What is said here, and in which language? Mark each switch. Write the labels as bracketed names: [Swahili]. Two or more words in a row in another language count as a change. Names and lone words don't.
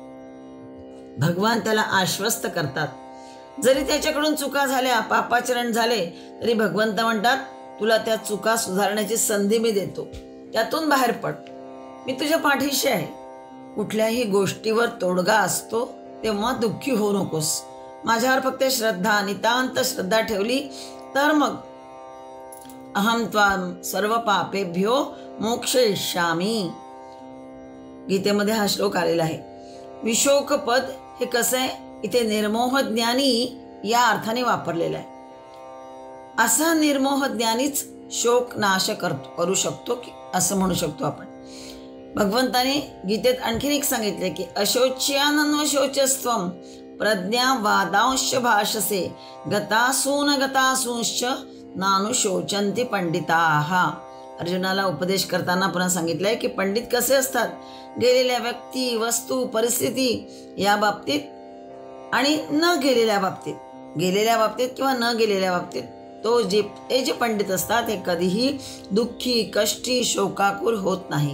[Marathi] भगवान त्याला आश्वस्त करतात. जरी त्याच्याकडून चुका झाल्या, पापाचरण झाले, तरी भगवंत म्हणतात तुला त्या चुका सुधारण्याची संधी मी देतो, त्यातून बाहेर पड, मी तुझ्या पाठीशी आहे. कुठल्याही गोष्टीवर तोडगा असतो तेव्हा दुःखी होऊ नकोस. माझ्यावर फक्त श्रद्धा, नितांत श्रद्धा ठेवली तर मग [Sanskrit] अहम त्वाम सर्व पापेभ्यो मोक्षयिष्यामी. [Marathi] गीतेमध्ये हा श्लोक आलेला आहे. विशोक पद हे कसं आहे, इथे निर्मोह ज्ञानी या अर्थाने वापरलेलं आहे. असा निर्मोह ज्ञानीच शोक नाश करू शकतो की असं म्हणू शकतो आपण. भगवंताने गीतेत आणखीन एक सांगितले की [Sanskrit] अशोच्यानन्वशोचस्त्वं प्रज्ञा वादांश भाषसे गतासून गतासूंश्च नानुशोचन्ति पंडिताः. [Marathi] अर्जुनाला उपदेश करताना पुन्हा सांगितलंय की पंडित कसे असतात, गेलेल्या व्यक्ती, वस्तू, परिस्थिती या बाबतीत आणि न गेलेल्या बाबतीत, गेलेल्या बाबतीत किंवा न गेलेल्या बाबतीत हे जे पंडित असतात हे कधीही दुःखी, कष्टी, शोकाकुल होत नाही.